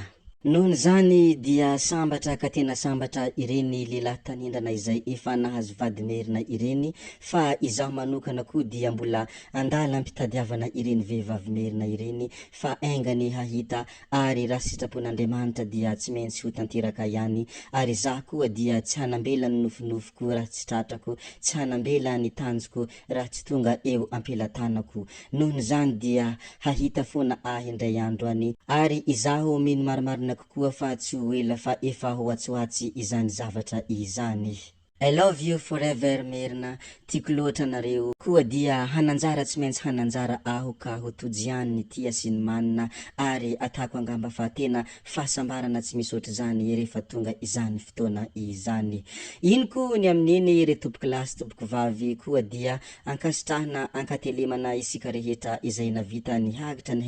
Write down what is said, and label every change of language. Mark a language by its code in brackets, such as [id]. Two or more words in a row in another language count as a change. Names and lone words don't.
[mg] Nohony zany dia sambatra ka tena sambatra ireny lehilahy tanindrana izay efa nahazo vady merina ireny fa izaho manokana koa dia mbola andala ampitadiavana ireny vehivavy merina ireny fa aingany hahita ary raha sitrapon'Andriamanitra dia tsy maintsy ho tanteraka ihany ary zah koa dia tsy hanambela ny nofinofiko raha tsy tratrako, tsy hanambela ny tanjoko raha tsy tonga eo ampelantanako. Nohony zany dia hahita foana ahy indray andro any ary izaho mino marimarina kokoa fa tsy ho ela fa efa ho atsoatsy izany zavatra izany. [en] I love you forever [mg] merina, tiako loatra nareo koa dia hananjara tsy maintsy hananjara aho ka ho tojiany ny tia sy ny manina ary atako angamba fa tena fahasambarana tsy misy zany rehefa tonga izany fotoana izany. Ino koa ny amin'iny re tompoko lahy sy tompoko vavy koa dia ankasitrahana ankatelemana isika rehetra izay navita nihagatra ny